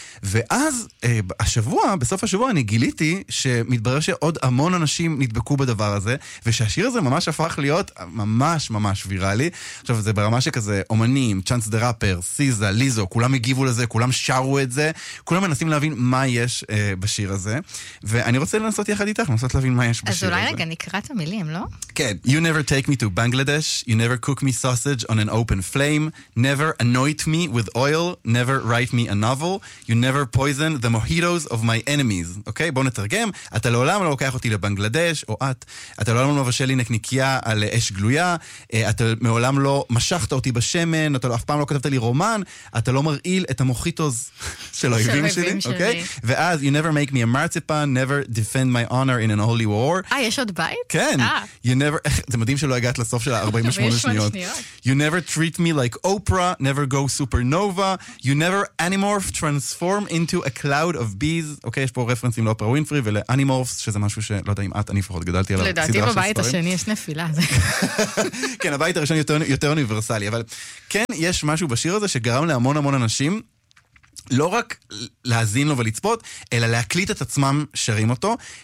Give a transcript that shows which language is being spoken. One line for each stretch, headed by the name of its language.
Hebrew: ואז, השבוע, בסוף השבוע, אני גיליתי שמתברר שעוד המון אנשים נדבקו בדבר הזה, ושהשיר הזה ממש הפך להיות ממש ממש ויראלי. עכשיו, זה ברמה שכזה, אומנים, צ'אנס דה ראפר, סיזה, ליזו, כולם הגיבו לזה, כולם שרו את זה, כולם מנסים להבין מה יש בשיר הזה. ואני רוצה לנסות יחד איתך, נוסעת להבין מה יש בשיר הזה. אז אולי רגע נקרא את המילים, לא? כן.
English: You never take me to Bangladesh, you never cook me sausage on an open flame, never anoint me with oil, never write me a novel, you never poison the mojitos of my enemies.
Hebrew: אוקיי? בואו נתרגם. אתה לעולם לא לוקח אותי לבנגלדש, או את. אתה לעולם לא מבשל לי נקניקיה על אש גלויה, אתה מעולם לא משכת אותי בשמן, אתה אף פעם לא כתבת לי רומן, אתה לא מרעיל את המוחיטוס של האויבים שלי. אוקיי? ואז,
English: you never make me a marzipan, never defend my honor in an holy war.
Hebrew: יש עוד בית? כן.
English: You never,
Hebrew: זה מדהים שלא הגעת לסוף של 48 שניות.
English: You never treat me like Oprah, never go supernova, you never animorph transform into a cloud of bees.
Hebrew: אוקיי, יש פה רפרנסים לאופרה ווינפרי ולאנימורפס, שזה משהו שלא יודע אם את, אני פחות גדלתי על הסדרה של ספרים. לדעתי בבית השני יש נפילה. כן, הבית הראשון יותר אוניברסלי, אבל כן, יש משהו בשיר הזה שגרם להמון המון אנשים לא רק להזין לו ולצפות, אלא להקליט את עצמם שרים אותו.